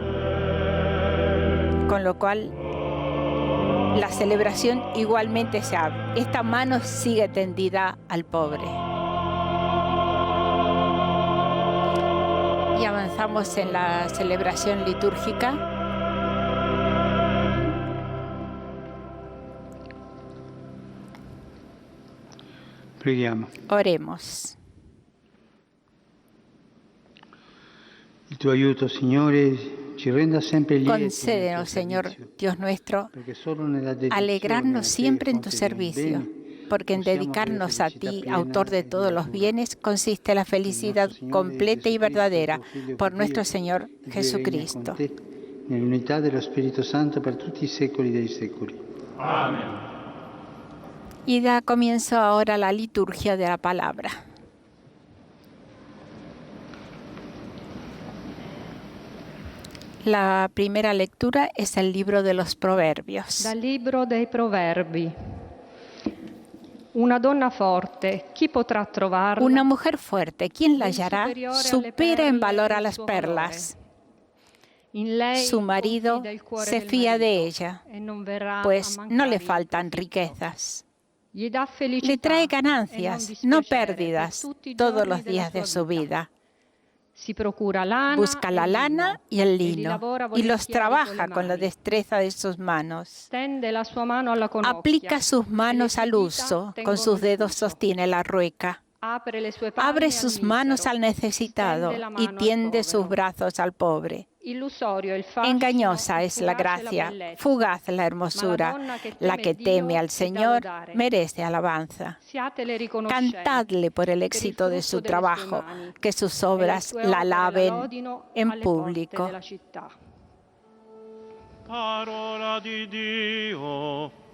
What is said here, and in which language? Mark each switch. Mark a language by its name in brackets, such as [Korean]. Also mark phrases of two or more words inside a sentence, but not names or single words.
[Spanish] Con lo cual, la celebración igualmente se abre. Esta mano sigue tendida al pobre. Y avanzamos en la celebración litúrgica. [Italian] Preghiamo. [Spanish] Oremos. [Italian] Il tuo aiuto, Signore, ci renda sempre lieti. [Spanish] Concédenos, Señor Dios nuestro, alegrarnos siempre en tu servicio, porque en dedicarnos a ti, autor de todos los bienes, consiste la felicidad completa y verdadera por nuestro Señor Jesucristo. [Italian] Nell'unità dello Spirito Santo per tutti i secoli dei secoli. [Spanish] Amén. Y da comienzo ahora la liturgia de la palabra. La primera lectura es el libro de los Proverbios. [Italian] Dal libro dei Proverbi. Una donna forte, chi potrà trovarla? [Spanish] Una mujer fuerte, ¿quién la hallará? [Italian] Superiore alle [Spanish] Supera en [Italian] perle [Spanish] valor a [Italian] il [Spanish] las [Italian] suo [Spanish] perlas. [Italian] In lei [Spanish] Su marido [Italian] confida il cuore [Spanish] se [Italian] del [Spanish] fía de [Italian] marito, [Spanish] ella, [Italian] e non verrà [Spanish] pues [Italian] a [Spanish] no le [Italian] mancare [Spanish] faltan [Italian] il [Spanish] riquezas. [Italian] Gli dà felicità [Spanish] Le trae [Italian] e [Spanish] ganancias, [Italian] non [Spanish] no [Italian] dispiacere [Spanish] pérdidas, [Italian] per tutti i [Spanish] todos [Italian] giorni [Spanish] los [Italian] della [Spanish] días de [Italian] sua [Spanish] su vida. [Italian] Si procura lana [Spanish] Busca la [Italian] e [Spanish] lana [Italian] lino, [Spanish] y el [Italian] e li [Spanish] lino, [Italian] lavora [Spanish] y los [Italian] volentieri [Spanish] trabaja [Italian] con [Spanish] con la [Italian] le mani. [Spanish] destreza de sus manos. [Italian] Tende la sua mano alla conocchia, [Spanish] Aplica sus manos [Italian] e le [Spanish] al [Italian] sue [Spanish] uso, [Italian] dita [Spanish] con [Italian] tengono [Spanish] sus [Italian] il [Spanish] dedos [Italian] fuso. [Spanish] sostiene la rueca. [Italian] Apre le sue palme [Spanish] Abre [Italian] al [Spanish] sus [Italian] misero, [Spanish] manos al necesitado [Italian] stende la [Spanish] y [Italian] mano al [Spanish] tiende sus [Italian] povero. [Spanish] brazos al pobre. [Italian] Illusorio il fascino, [Spanish] Engañosa [Italian] il [Spanish] es la [Italian] fugace [Spanish] gracia, [Italian] bellezza. [Spanish] fugaz la hermosura. La que teme al Señor merece alabanza. [Italian] Siatele riconoscenti [Spanish] Cantadle por el [Italian] per il [Spanish] éxito de [Italian] frutto [Spanish] su [Italian] delle sue [Spanish] trabajo, [Italian] mani, [Spanish] que sus [Italian] e le [Spanish] obras [Italian] sue [Spanish] la [Italian] opere [Spanish] alaben [Italian] lodino [Spanish] en [Italian] alle porte [Spanish] público. [Italian] della città. Parola di Dio.